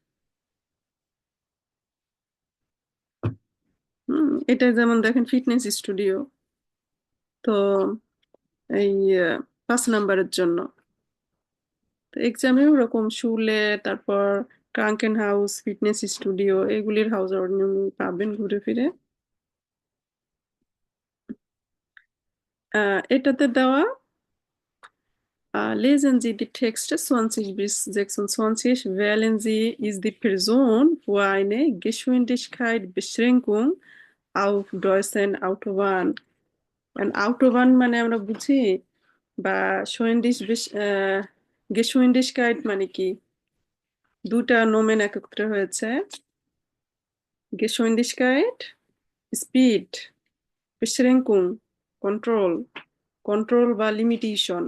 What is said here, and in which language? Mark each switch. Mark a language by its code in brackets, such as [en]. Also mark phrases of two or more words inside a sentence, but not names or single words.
[bn] এটা যেমন দেখেন ফিটনেস স্টুডিও, তো এই 5 নাম্বারের জন্য। তো এক্সামেও ওরকম শুলে, তারপর ক্রাঙ্কেন হাউস, ফিটনেস স্টুডিও, এগুলির হাউস পাবেন ঘুরে ফিরে। এটাতে দেওয়া [de] lesen Sie die Texte 20 bis 26. Wählen Sie ist die Person, wo eine Geschwindigkeitsbeschränkung auf deutschen Autobahn। [bn] Autobahn মানে আমরা বুঝি, বা Geschwindigkeit মানে কি, দুটা নোমেন একত্রে হয়েছে। Geschwindigkeit, স্পিড, Beschränkung, কন্ট্রোল, কন্ট্রোল বা লিমিটেশন।